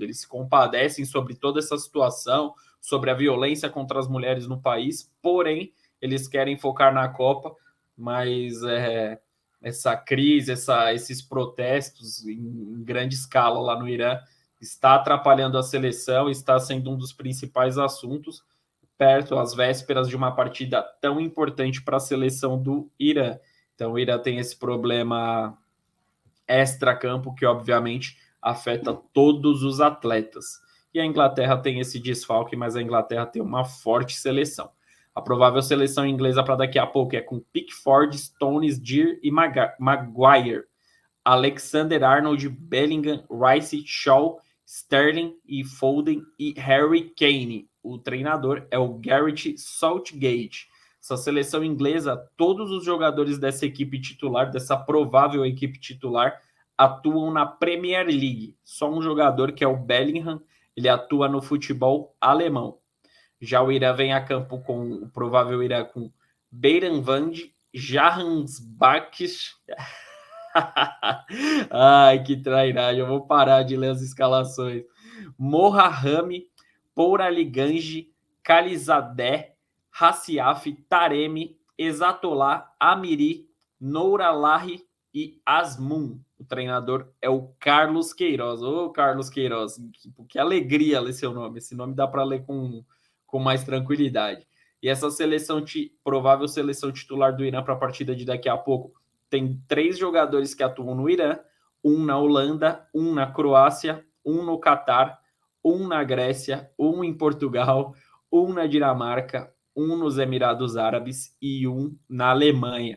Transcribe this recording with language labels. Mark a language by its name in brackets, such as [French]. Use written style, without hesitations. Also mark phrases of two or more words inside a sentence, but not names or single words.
[Portuguese] Eles se compadecem sobre toda essa situação, sobre a violência contra as mulheres no país, porém, eles querem focar na Copa, mas essa crise, esses protestos em grande escala lá no Irã está atrapalhando a seleção, está sendo um dos principais assuntos, perto, às vésperas de uma partida tão importante para a seleção do Irã. Então, o Irã tem esse problema extra-campo que, obviamente, afeta todos os atletas. E a Inglaterra tem esse desfalque, mas a Inglaterra tem uma forte seleção. A provável seleção inglesa para daqui a pouco é com Pickford, Stones, Deer e Maguire. Alexander-Arnold, Bellingham, Rice, Shaw, Sterling e Foden e Harry Kane. O treinador é o Gareth Southgate. Essa seleção inglesa, todos os jogadores dessa equipe titular, dessa provável equipe titular, atuam na Premier League. Só um jogador, que é o Bellingham, ele atua no futebol alemão. Já o Irã vem a campo com o provável Irã com Beiranvand, Jahanbakhsh. Ai, que trairagem. Eu vou parar de ler as escalações. Mohahami, Pouraliganji, Khalizadeh, Hassiaf, Taremi, Exatollah, Amiri, Nouralahi e Asmun. O treinador é o Carlos Queiroz. Ô, Carlos Queiroz, que alegria ler seu nome. Esse nome dá para ler com mais tranquilidade. E essa provável seleção titular do Irã para a partida de daqui a pouco tem 3 jogadores que atuam no Irã, um na Holanda, um na Croácia, um no Catar, um na Grécia, um em Portugal, um na Dinamarca, um nos Emirados Árabes e um na Alemanha.